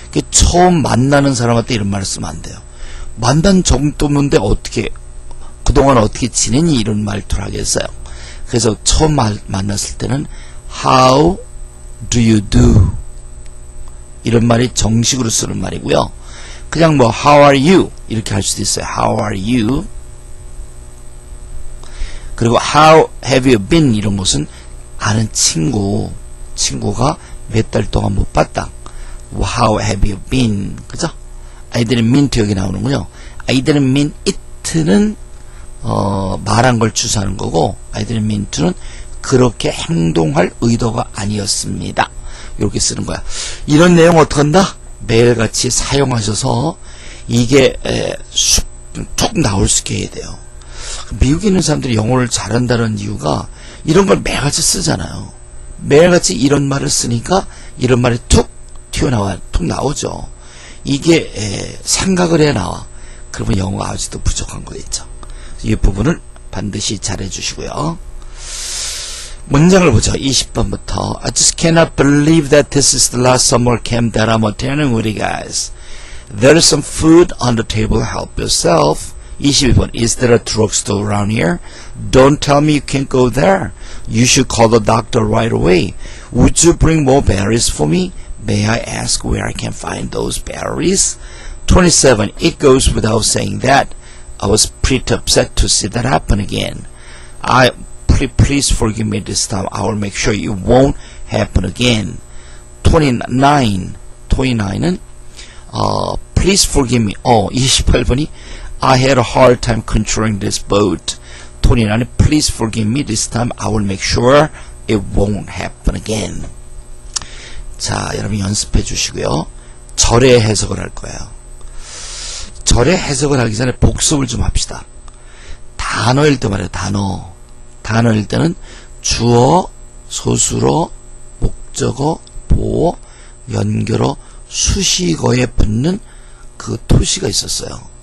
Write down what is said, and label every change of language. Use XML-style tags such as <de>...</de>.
<ko>처음 만나는 사람한테 이런 말을 쓰면 안 돼요. 만난 정도인데 어떻게 그동안 어떻게 지내니 이런 말투를 하겠어요. 그래서 처음 만났을 때는</ko> <en>How do you do?</en> <ko>이런 말이 정식으로 쓰는 말이고요.</ko> <en>그냥 뭐 How are you?</en> <ko>이렇게 할 수도 있어요.</ko> <en>How are you? 그리고 How have you been?</en> <ko>이런 것은 아는 친구가 몇 달 동안 못 봤다.</ko> <en>How have you been?</en> <ko>그죠?</ko> <en>I didn't mean to</en> <ko>여기 나오는군요.</ko> <en>I didn't mean it</en> <ko>는 말한 걸 주사하는 거고</ko> <en>I didn't mean to</en> <ko>는 그렇게 행동할 의도가 아니었습니다. 이렇게 쓰는 거야. 이런 내용 어떡한다? 매일같이 사용하셔서 이게 툭 나올 수 있게 해야 돼요. 미국에 있는 사람들이 영어를 잘한다는 이유가 이런 걸 매일같이 쓰잖아요. 매일같이 이런 말을 쓰니까 이런 말이 툭 나오죠. 이게 생각을 해 나와. 그러면 영어가 아직도 부족한 거겠죠. 이 부분을 반드시 잘해 주시고요. 문장을 보죠.</ko> <en>20번부터 I just cannot believe that this is the last summer camp that I'm attending with you guys. There is some food on the table. Help yourself. 22번 Is there a drugstore around here? Don't tell me you can't go there. You should call the doctor right away. Would you bring more berries for me? May I ask where I can find those berries? 27 It goes without saying that I was pretty upset to see that happen again. Please forgive me this time. I will make sure it won't happen again. 29은 Please forgive me. 28번이 I had a hard time controlling this boat. 29은 Please forgive me this time. I will make sure it won't happen again.</en> <ko>자, 여러분 연습해 주시고요. 절의 해석을 할 거예요. 절의 해석을 하기 전에 복습을 좀 합시다. 단어일 때 말이에요. 단어일 때는 주어, 소수로, 목적어, 보어, 연결어, 수식어에 붙는 그 토시가 있었어요.</ko>